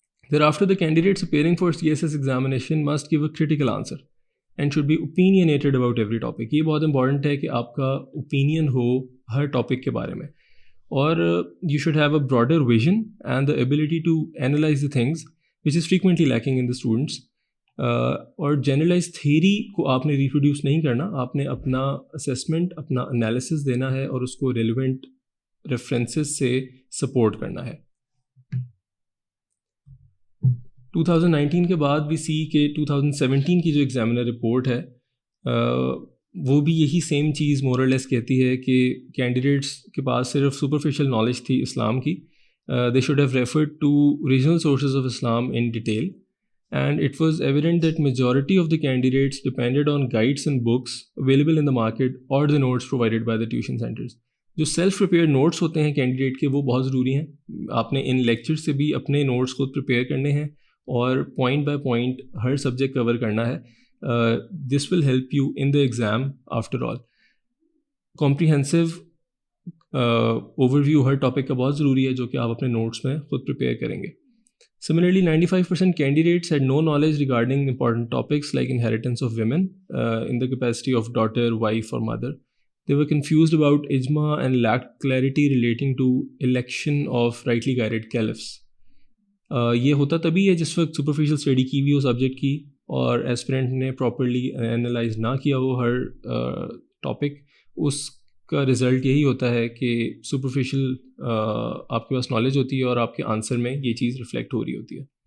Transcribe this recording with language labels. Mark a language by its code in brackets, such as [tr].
[en] Thereafter, the candidates appearing for CSS examination must give a critical answer and should be opinionated about every topic. [ur] یہ بہت important ہے کہ آپ کا opinion ہو ہر topic کے بارے میں, اور [en] you should have a broader vision and the ability to analyze the things which is frequently lacking in the students. [ur] اور generalized theory کو آپ نے reproduce نہیں کرنا, آپ نے اپنا assessment, اپنا analysis دینا ہے اور اس کو relevant references سے support کرنا ہے. 2019 کے بعد بھی سی کہ 2017 کی جو ایگزامینر رپورٹ ہے وہ بھی یہی سیم چیز مورلیس کہتی ہے کہ کینڈیڈیٹس کے پاس صرف سپرفیشل نالج تھی اسلام کی. [en] They should have referred to regional sources of Islam in detail and it was evident that majority of the candidates depended on guides and books available in the market or the notes provided by the tuition centers. [ur] جو self prepare notice ہوتے ہیں candidate کے وہ بہت ضروری ہیں. آپ نے ان لیکچر سے بھی اپنے نوٹس خود پریپیئر کرنے ہیں اور point by point Hare subject کور کرنا ہے. [en] This will help you in the exam after all. [ur] Comprehensive over view Hare topic کا بہت ضروری ہے جو کہ آپ اپنے نوٹس میں خود پریپیئر کریں گے. [en] Similarly, 95% candidates had no knowledge regarding important topics like inheritance of women in the capacity of daughter, wife or mother. They were confused about ijma and lacked clarity relating to election of rightly guided caliphs. [ur] یہ ہوتا تبھی ہے جس وقت superficial study کی ہوئی ہو subject کی اور ایسپرینٹ نے پراپرلی انالائز نہ کیا وہ ہر ٹاپک. اس کا رزلٹ یہی ہوتا ہے کہ سپرفیشل آپ کے پاس نالج ہوتی ہے اور آپ کے آنسر میں یہ چیز ریفلیکٹ ہو رہی ہوتی ہے.